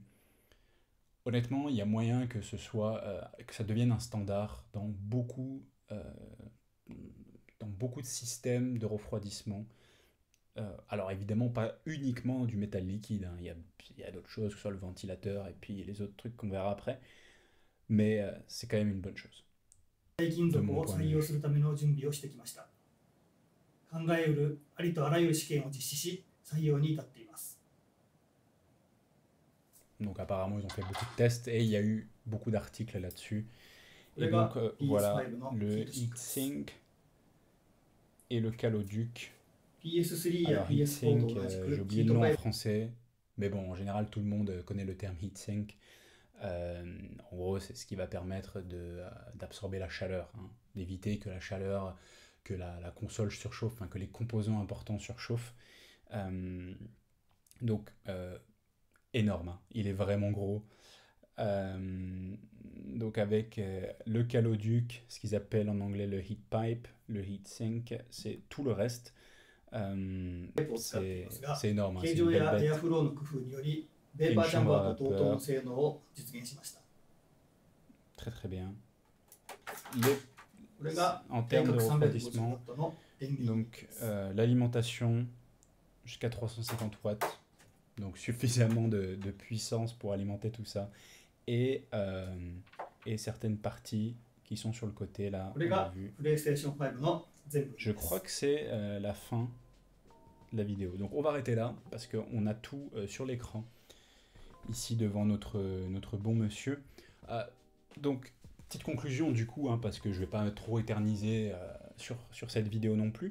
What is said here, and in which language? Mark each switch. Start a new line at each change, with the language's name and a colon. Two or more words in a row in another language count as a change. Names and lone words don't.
French: Honnêtement, il y a moyen que ça devienne un standard euh, dans beaucoup de systèmes de refroidissement. Alors évidemment pas uniquement du métal liquide, hein. Il y a d'autres choses, que ce soit le ventilateur et puis les autres trucs qu'on verra après, mais c'est quand même une bonne chose,
Japanese: 金
French: de
Japanese: 属
French: mon
Japanese: を
French: point de
Japanese: 採用
French: vue.
Japanese: するための準備をしてきました。考えうるありとあらゆる試験を実施し、採用に至っています。
French: Donc apparemment ils ont fait beaucoup de tests et il y a eu beaucoup d'articles là-dessus.
Japanese: こ
French: Et
Japanese: れ
French: donc
Japanese: が
French: voilà,
Japanese: PS5 のヒ
French: le
Japanese: ートシンクです。
French: heatsink et le caloduc.
Japanese: PS3 や
French: Alors
Japanese: PS4 と
French: heatsink,
Japanese: 同じ
French: j'ai
Japanese: くヒ
French: oublié
Japanese: ー
French: le
Japanese: ト
French: nom
Japanese: パ
French: en
Japanese: イプ
French: français, mais bon, en général tout le monde connaît le terme heatsink. En gros, c'est ce qui va permettre d'absorber la chaleur, hein, d'éviter que la chaleur, que la console surchauffe, enfin, que les composants importants surchauffent. Euh, donc, énorme, hein, il est vraiment gros. Euh, donc, avec le caloduc, ce qu'ils appellent en anglais le
English: heat pipe,
French: le
English: heat sink,
French: c'est tout le reste.
Japanese: を使っていますが、
French: C'est énorme, hein,
Japanese: 形
French: c'est une
Japanese: 状
French: belle
Japanese: やエア
French: bête.
Japanese: フローの工夫により、ベー
French: Et
Japanese: パ
French: une
Japanese: ーチャン
French: chambre
Japanese: バー
French: à
Japanese: と同等の
French: vapeur,
Japanese: 性能を実現しました。
French: très très bien. Les
Japanese: これが
French: En
Japanese: 定
French: termes de
Japanese: 格 350 ワ
French: refroidissement,
Japanese: ットの電源
French: donc l'alimentation jusqu'à 350 watts, donc suffisamment de puissance pour alimenter tout ça, et certaines parties qui sont sur le côté là,
Japanese: これ
French: on a
Japanese: が
French: vu.
Japanese: プレイステーション5の全部
French: Je
Japanese: で
French: crois
Japanese: す。
French: que c'est la fin de la vidéo. Donc on va arrêter là parce qu'on a tout sur l'écran ici devant notre bon monsieur. Donc petite conclusion du coup, hein, parce que je vais pas trop éterniser sur cette vidéo non plus.